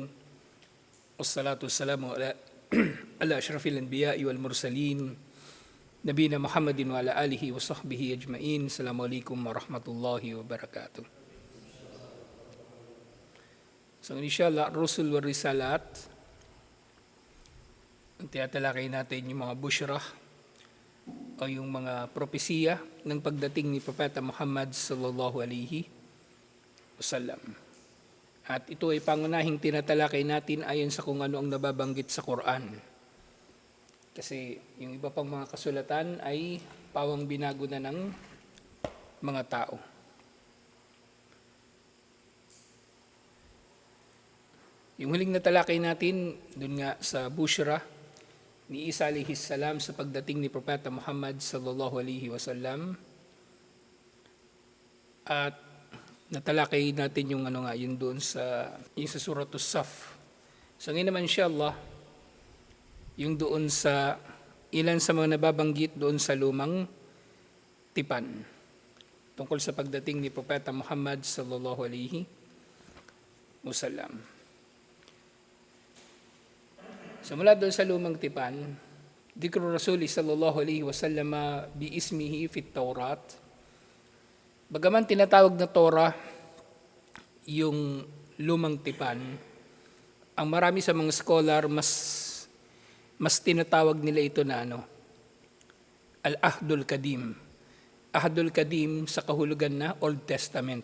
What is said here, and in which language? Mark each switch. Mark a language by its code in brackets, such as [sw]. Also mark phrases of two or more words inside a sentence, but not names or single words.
[ar] والصلاة والسلام على أشرف الأنبياء والمرسلين. نبينا محمد وعلى آله وصحبه أجمعين. السلام عليكم ورحمة الله وبركاته. So إن شاء الله، رسل ورسالات. [tl] Ang tinatalakay natin yung mga bushrah o yung mga propesiya ng pagdating ni Propeta Muhammad [ar] صلى الله عليه وسلم. [tl] At ito ay pangunahing tinatalakay natin ayon sa kung ano ang nababanggit sa Quran. Kasi yung iba pang mga kasulatan ay pawang binago na ng mga tao. Yung huling natalakay natin dun nga sa Bushra ni Isa alayhis salam sa pagdating ni Propeta Muhammad [ar] صلى الله عليه وسلم. [tl] At natalakay natin yung yun doon sa Suratul Saf. So ngayon naman inshallah, yung doon sa ilan sa mga nababanggit doon sa lumang tipan tungkol sa pagdating ni Propeta Muhammad [ar] صلى الله عليه وسلم. [tl] So mula doon sa lumang tipan, [ar] ذكر الرسول صلى الله عليه وسلم باسمه في التوراة. [tl] Bagaman tinatawag na Torah yung lumang tipan, ang marami sa mga scholar mas tinatawag nila ito na [ar] العهد القديم. عهد القديم [tl] sa kahulugan na Old Testament.